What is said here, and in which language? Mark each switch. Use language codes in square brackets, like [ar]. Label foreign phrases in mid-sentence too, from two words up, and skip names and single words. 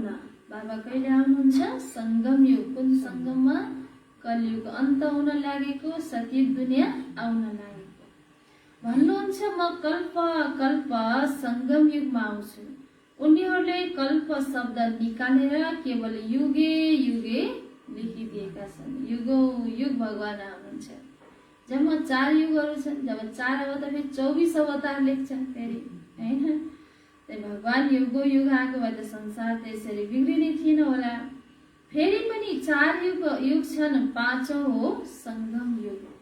[ne] बाबा कहिले आउनुहुन्छ? संगम युग। कुन संगममा? कलियुग अन्त हुन लागेको, सत्ययुग दुनियाँ आउन लागेको। भन्नुहुन्छ म कल्प कल्प संगम युगमा आउँछु। उनीहरूले कल्प शब्द निकालेर केवल [sa] युगे युगे [ne] लेखिदिएका छन्। युगौं युग भगवान आउनुहुन्छ। जब 4 युगहरू छन्, जब 4 अवतार फेरि 24 अवतार लेख्छन् फेरि, हैन? भगवान युगौं युग आएको भए त संसार त्यसरी बिग्रिने थिएन होला। फेरि पनि 4 युग छन्, 5औं हो संगम युग।